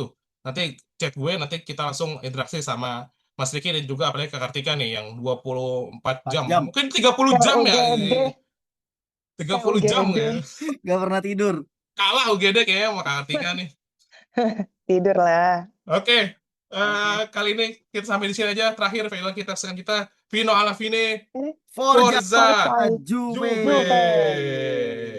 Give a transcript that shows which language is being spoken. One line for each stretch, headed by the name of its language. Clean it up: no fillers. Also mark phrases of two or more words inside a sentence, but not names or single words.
Indonesian: Nanti chat gue, nanti kita langsung interaksi sama Mas Riki dan juga apalagi Kak Kartika nih yang 24 4 jam. jam. Mungkin 30 Kayak jam ya. UGD, 30 jam UGD. ya. Gak pernah tidur. Kalah UGD kayaknya sama Kak Kartika nih. Tidur lah. Oke, Oke. kali ini kita sampai di sini aja. Terakhir, film kita sekarang kita Vino
Italian: alla fine
Indonesian: Ini
Italian: Forza Forza Forza Juve. Juve. Juve.